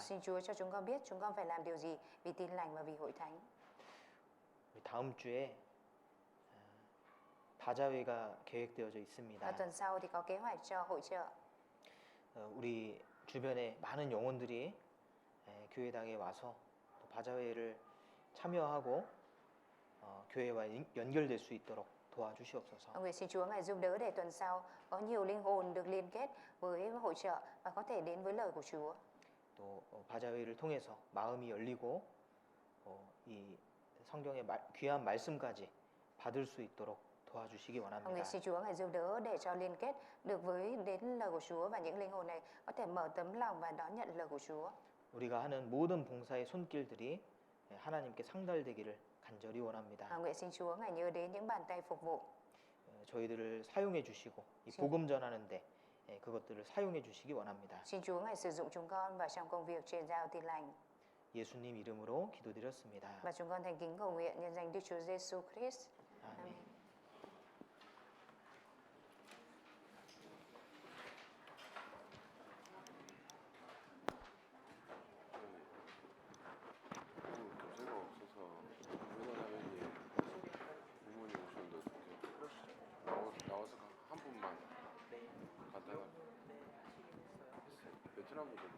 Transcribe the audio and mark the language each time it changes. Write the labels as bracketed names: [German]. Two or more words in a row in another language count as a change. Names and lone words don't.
[Vietnamese] Xin Chúa cho chúng con biết chúng con phải làm điều gì vì tin lành và vì hội thánh. [Korean] 우리 다음 주에 바자회가 계획되어져 [Vietnamese] Và [Korean] 있습니다. [Vietnamese] tuần sau thì có kế hoạch cho hội chợ. [Korean] 우리 주변에 많은 영혼들이 교회당에 와서 또 바자회를 참여하고 교회와 연결될 수 있도록 도와주시옵소서. [Vietnamese] Nguyện xin Chúa ngài giúp đỡ để tuần sau có nhiều linh hồn được liên kết với hội chợ và có thể đến với lời của Chúa. [Korean] 또 바자회를 통해서 마음이 열리고 이 성경의 귀한 말씀까지 받을 수 있도록 도와주시기 원합니다. [Vietnamese] Nguyện xin Chúa ngài giúp đỡ để cho liên kết được đến lời của Chúa và những linh hồn này có thể mở tấm lòng và đón nhận lời của Chúa. [Korean] 우리가 하는 모든 봉사의 손길들이 하나님께 상달되기를 간절히 원합니다. [Vietnamese] Nguyện xin Chúa ngài nhớ đến những bàn tay phục vụ. [Korean] 저희들을 사용해 주시고 이 복음 전하는데 그것들을 사용해 주시기 원합니다. [Vietnamese] Xin Chúa ngài sử dụng chúng con vào trong công việc truyền giao tin lành. [Korean] 예수님 이름으로 기도드렸습니다. [Vietnamese] Và chúng con thành kính cầu nguyện nhân danh Đức Chúa Giêsu Christ. [Korean] 아멘. [Vietnamese] Amen. [Korean] 교재가 없어서 왜냐면 부모님 오셨는데 어떻게 나와서 한 분만 간단하게 베트남 분들